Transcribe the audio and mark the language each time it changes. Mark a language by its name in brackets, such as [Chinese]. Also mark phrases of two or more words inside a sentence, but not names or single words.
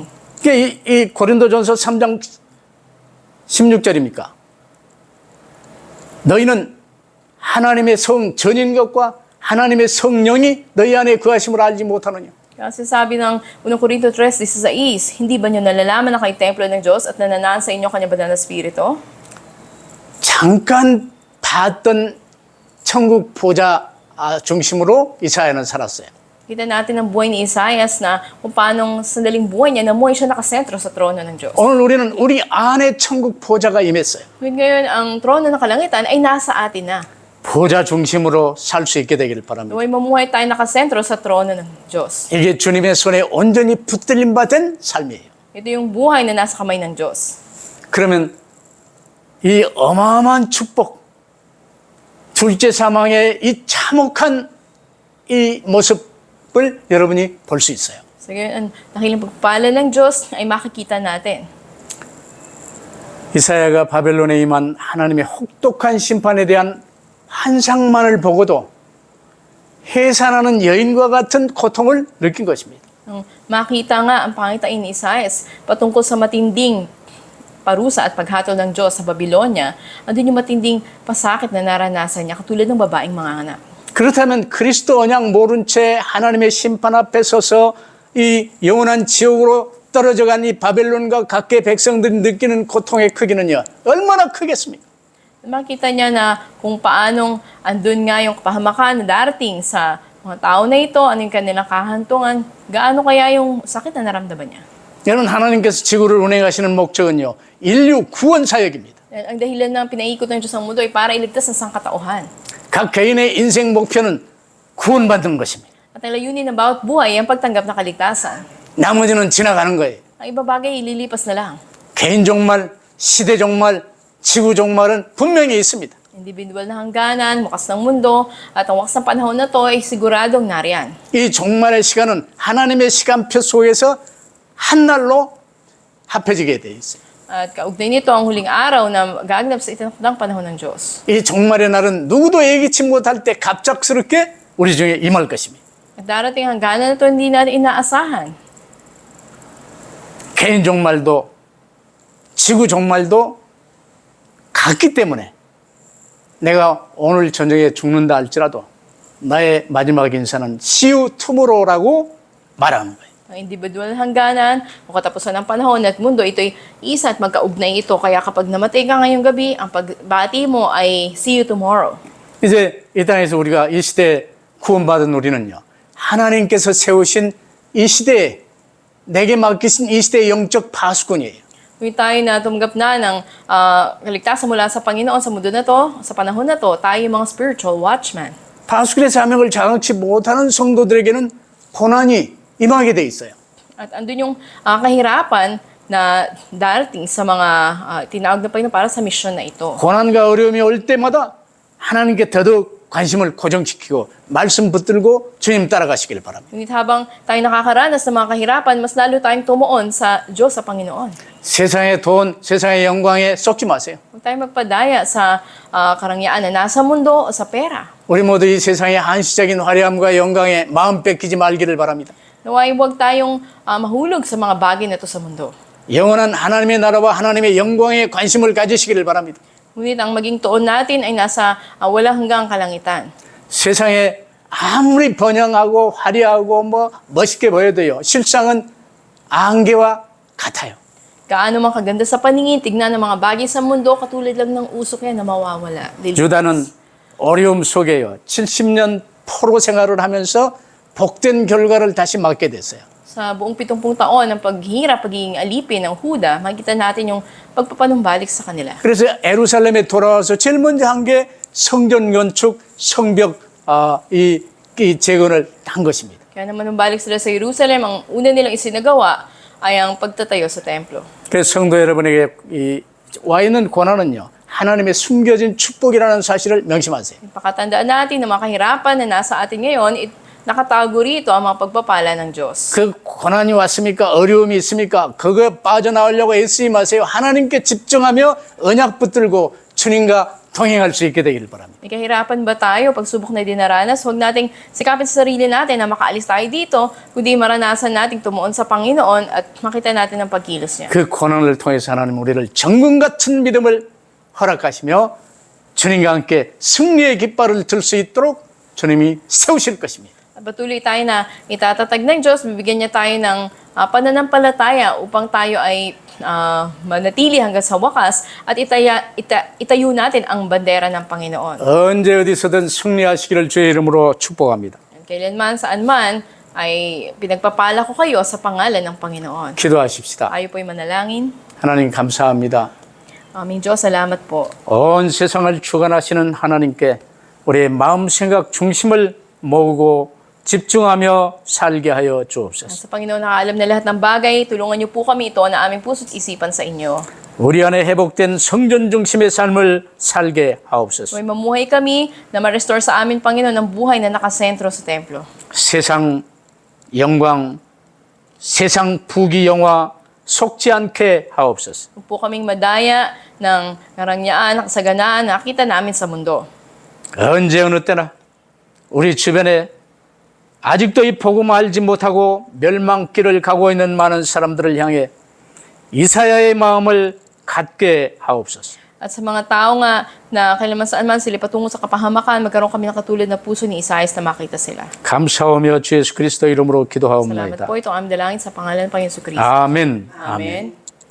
[Korean] 이게 이 고린도전서 3장 16절입니까? 너희는 하나님의 성 전인 것과 하나님의 성령이 너희 안에 거하심을 알지 못하느냐? [Filipino] Kasi sabi ng 1 Corinto 3:16, hindi ba nyo nalalaman na kayo templo ng Diyos at nananaan sa inyo kanya banal na Espiritu? [Korean] 잠깐 봤던 천국 보좌 중심으로 이사야는 살았어요. [Filipino] Kita natin ang buhay ni Isaias na kung paanong sandaling buhay niya, namuhay siya nakasentro sa trono ng Diyos. [Korean] 오늘 우리는 우리 안에 천국 보좌가 임했어요. [Filipino] Ngayon, ang trono ng kalangitan ay nasa atin na. [Korean] 보좌 중심으로 살 수 있게 되기를 바랍니다. [Filipino] Naway mamuhay tayo nakasentro sa trono ng Diyos. [Korean] 이게 주님의 손에 온전히 붙들림 받은 삶이에요. [Filipino] Ito yung buhay na nasa kamay ng Diyos. [Korean] 그러면 이 어마어마한 축복, 둘째 사망의 이 참혹한 이 모습을 여러분이 볼 수 있어요. [Filipino] So ngayon, ang dakilang pagpala ng Diyos ay makikita natin. [Korean] 이사야가 바벨론에 임한 하나님의 혹독한 심판에 대한 환상만을 보고도 해산하는 여인과 같은 고통을 느낀 것입니다. [Filipino] Nung makita nga ang pangitain ni Isaias patungkol sa matinding parusa at paghatol ng Diyos sa Babylonia, andun yung matinding pasakit na naranasan niya katulad ng babaeng manganganak. [Korean] 그렇다면 그리스도 언약 모른 채 하나님의 심판 앞에 서서 이 영원한 지옥으로 떨어져 간 이 바벨론과 각계 백성들이 느끼는 고통의 크기는요, 얼마나 크겠습니까? [Filipino] Makita niya na kung paanong andun nga yung kapahamakan na darating sa mga tao na ito, ano yung kanilang kahantungan, gaano kaya yung sakit na naramdaman niya. [Korean] 여러분, 하나님께서 지구를 운행하시는 목적은요, 인류 구원 사역입니다. [Filipino] Ang dahilan ng pinaikot ng Diyos ang mundo ay para iligtas ang sangkatauhan. [Korean] 각 개인의 인생 목표는 구원받는 것입니다. [Filipino] At ang layunin ng bawat buhay ay ang pagtanggap ng kaligtasan. [Korean] 나머지는 지나가는 거예요. [Filipino] Ang iba bagay ililipas na lang. [Korean] 개인 종말, 시대 종말, 지구 종말은 분명히 있습니다. [Filipino] Individual na hangganan, wakas ng mundo, at ang wakas ng panahon na to ay siguradong nariyan. [Korean] 이 종말의 시간은 하나님의 시간표 속에서 한 날로 합해지게 돼 있어요. [Filipino] At kaugnay nito ang huling araw na gaganap sa itinakdang panahon ng Diyos. [Korean] 이 종말의 날은 누구도 예기치 못할 때 갑작스럽게 우리 중에 임할 것입니다. [Filipino] At darating ang hangganan na to hindi natin inaasahan. [Korean] 개인 종말도 지구 종말도 같기 때문에 내가 오늘 저녁에 죽는다 할지라도 나의 마지막 인사는 [English] See you tomorrow [Korean] 라고 말하는 거예요. [Filipino] Ang individual na hangganan o katapusan ng panahon at mundo, ito'y isa at magkaugnay ito. Kaya kapag namatay ka ngayong gabi, ang pagbati mo ay [English] see you tomorrow. [Korean] 이제 이 땅에서 우리가 이 시대에 구원받은 우리는요, 하나님께서 세우신 이 시대에 내게 맡기신 이 시대의 영적 파수꾼이에요. [Filipino] Kung tayo na tumanggap na ng kaligtasan mula sa Panginoon sa mundo na to, sa panahon na to, tayo yung mga [English] spiritual watchman. [Korean] 파수꾼의 사명을 장악치 못하는 성도들에게는 고난이 임하게 돼 있어요. [Filipino] At andun yung kahirapan na darating sa mga tinawag na Panginoon para sa mission na ito. [Korean] 고난과 어려움이 올 때마다 하나님께 더더욱 관심을 고정시키고 말씀 붙들고 주님 따라가시길 바랍니다. [Filipino] Ngunit habang tayo nakakaranas ng mga kahirapan, mas lalo tayong tumuon sa Diyos, sa Panginoon. [Korean] 세상의 돈, 세상의 영광에 쏟지 마세요. [Filipino] Huwag tayo magpadaya sa karangyaan na nasa mundo o sa pera. [Korean] 우리 모두 이 세상의 한시적인 화려함과 영광에 마음 뺏기지 말기를 바랍니다. [Filipino] Naway huwag tayong mahulog sa mga bagay na ito sa mundo. [Korean] 영원한 하나님의 나라와 하나님의 영광에 관심을 가지시기를 바랍니다. [Filipino] Ngunit ang maging tuon natin ay nasa walang hanggang kalangitan. [Korean] 세상에 아무리 번영하고 화려하고 멋있게 보여도요, 실상은 안개와 같아요. [Filipino] Gaano man kaganda sa paningin, tignan ng mga bagay sa mundo, katulad lang ng usok yan na mawawala. [Korean] 유다는 어려움 속에요, 70년 포로 생활을 하면서 복된 결과를 다시 맞게 됐어요. [Filipino] Sa buong 70 taon ng paghihirap, pagiging alipin ng Huda, makikita natin yung pagpapanumbalik sa kanila. [Korean] 그래서 예루살렘에 돌아와서 제일 먼저 한 게 성전 건축, 성벽 이 재건을 한 것입니다. [Filipino] Kaya naman nung balik sila sa Jerusalem, ang una nilang isinagawa ay ang pagtatayo sa templo. [Korean] 그래서 성도 여러분에게 와 있는 고난은요, 하나님의 숨겨진 축복이라는 사실을 명심하세요. [Filipino] Pakatandaan natin na mga kahirapan na nasa atin ngayon, nakatago rito ang mga pagpapala ng Diyos. [Korean] 그 고난이 왔습니까? 어려움이 있습니까? 그거에 빠져나오려고 애쓰지 마세요. 하나님께 집중하며 언약 붙들고 주님과 동행할 수 있게 되기를 바랍니다. [Filipino] May kahirapan ba tayo? Pagsubok na dinaranas, huwag nating sikapin sa sarili natin na makaalis tayo dito, kundi maranasan nating tumuon sa Panginoon at makita natin ang pagkilos niya. [Korean] 그 고난을 통해서 하나님 우리를 정금 같은 믿음을 허락하시며 주님과 함께 승리의 깃발을 들 수 있도록 주님이 세우실 것입니다. [Filipino] At patuloy tayo na itatatag ng Diyos, bibigyan niya tayo ng pananampalataya upang tayo ay manatili hanggang sa wakas at itayo natin ang bandera ng Panginoon. [Korean] 언제 어디서든 승리하시기를 주의 이름으로 축복합니다. [Filipino] Kailanman, saan man, ay pinagpapala ko kayo sa pangalan ng Panginoon. [Korean] 기도하십시다. [Filipino] Tayo po'y manalangin. [Korean] 하나님 감사합니다. [Filipino] Aming Diyos, salamat po. [Korean] 온 세상을 주관하시는 하나님께 우리의 마음 생각 중심을 모으고 집중하며 살게 하여 주옵소서. [Filipino] Sa Panginoon, nakaalam na lahat ng bagay. Tulungan niyo po kami ito na aming puso't isipan sa inyo. [Korean] 우리 안에 회복된 성전 중심의 삶을 살게 하옵소서. [Filipino] May mamuhay kami na ma-restore sa amin, Panginoon, ng buhay na nakasentro sa templo. [Korean] 세상 영광, 세상 부귀 영화 속지 않게 하옵소서. [Filipino] Huwag po kaming madaya ng karangyaan, kasaganaan na nakita namin sa mundo. [Korean] 언제 어느 때나 우리 주변에 아직도 이 복음을 알지 못하고 멸망길을 가고 있는 많은 사람들을 향해 이사야의 마음을 갖게 하옵소서. [Filipino] At sa mga tao nga na kailanman saan man sila patungo sa kapahamakan, magkaroon kami ng katulad na puso ni Isaias na makita sila. [Korean] 감사하며 주 예수 그리스도 이름으로 [Filipino] Salamat [Korean] 기도하옵나이다. [Filipino] po. Itong aming dalangin sa pangalan ng Panginoon Kristo. [Korean] 아멘. [Filipino] Amen.